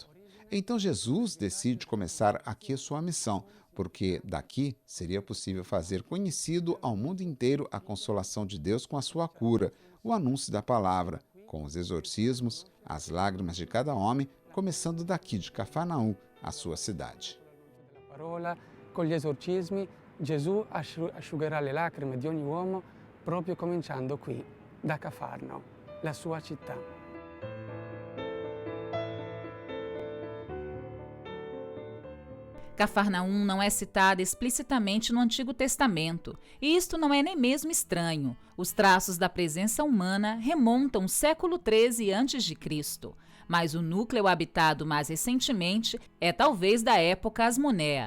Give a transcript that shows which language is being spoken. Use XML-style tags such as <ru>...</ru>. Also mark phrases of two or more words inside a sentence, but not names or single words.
<pt>Então Jesus decide começar aqui a sua missão, porque daqui seria possível fazer conhecido ao mundo inteiro a consolação de Deus com a sua cura, o anúncio da palavra, com os exorcismos, as lágrimas de cada homem, começando daqui de Cafarnaum, a sua cidade.</pt> <it>Com gli esorcismi, Gesù asciugherà le lacrime di ogni uomo, proprio cominciando qui, da Cafarno, la sua città.</it> <pt>Cafarnaum não é citada explicitamente no Antigo Testamento, e isto não é nem mesmo estranho. Os traços da presença humana remontam ao século XIII a.C., mas o núcleo habitado mais recentemente é talvez da época asmonéa.</pt>